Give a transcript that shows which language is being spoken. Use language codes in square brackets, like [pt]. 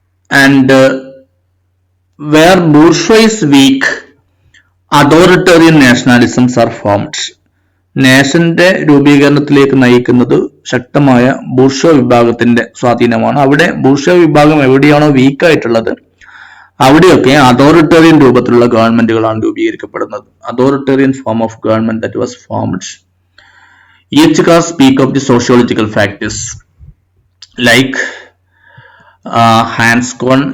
[en] And where bourgeois is weak, authoritarian nationalisms are formed. [ml] നേഷന്റെ രൂപീകരണത്തിലേക്ക് നയിക്കുന്നത് ശക്തമായ bourgeois വിഭാഗത്തിന്റെ സ്വാധീനമാണ്. അവിടെ ബൂർഷ്വ വിഭാഗം എവിടെയാണോ വീക്കായിട്ടുള്ളത് അവിടെയൊക്കെ അതോറിറ്റേറിയൻ രൂപത്തിലുള്ള ഗവൺമെന്റുകളാണ് രൂപീകരിക്കപ്പെടുന്നത്. [en] Authoritarian form of government that was formed. Iyengar speak of the sociological factors like Hans Kohn.